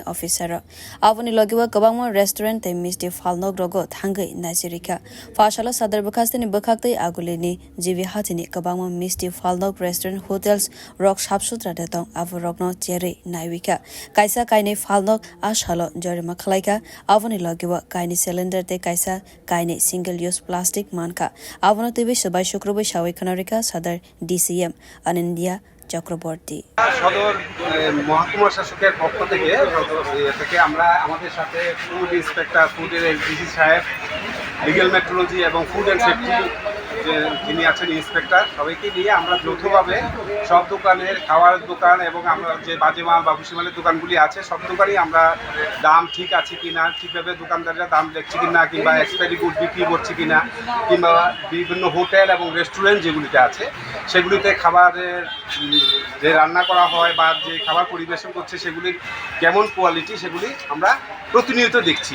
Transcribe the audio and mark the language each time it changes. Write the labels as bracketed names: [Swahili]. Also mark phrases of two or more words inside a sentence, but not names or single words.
[Kok Borok] officer avoni logiwa kabangmo restaurant te misti falnog rogo thangai naicherkha fashala sadar bukhasteni bukhaktei agulini jibi hatini kabangmo misti falnog [English] restaurant hotels [Kok Borok] rok sapsutra detong avo rogno chere naiwika kaisa kaini falnog ashalo jorima khlaika avoni logiwa kaini cylinder te kaisa kaini [English] single use plastic [Kok Borok] manka avono tebe sabai shukro Kanarika Sadar DCM Anindya চক্রবর্তী [Bangla] সদর মহকুমা শাসকের পক্ষ থেকে আমরা আমাদের সাথে [English] food inspector [Bangla] ফুডের ডিসি সাহেব [English] legal metrology [Bangla] এবং [English] food and safety [Bangla] যিনি আছেন ইন্সপেক্টর সবাইকে নিয়ে আমরা যৌথভাবে সব দোকানের খাওয়ার দোকান এবং আমরা যে বাজে মাল বা ভুসিমালের দোকানগুলি আছে সব দোকানই আমরা দাম ঠিক আছে কিনা ঠিকভাবে দোকানদাররা দাম দেখছে কিনা কিংবা [English] expiry good [Bangla] বিক্রি করছে কিনা কিংবা বিভিন্ন হোটেল এবং রেস্টুরেন্ট যেগুলিতে আছে সেগুলিতে খাবারের যে রান্না করা হয় বা যে খাবার পরিবেশন করছে সেগুলির কেমন কোয়ালিটি সেগুলি আমরা প্রতিনিয়ত দেখছি।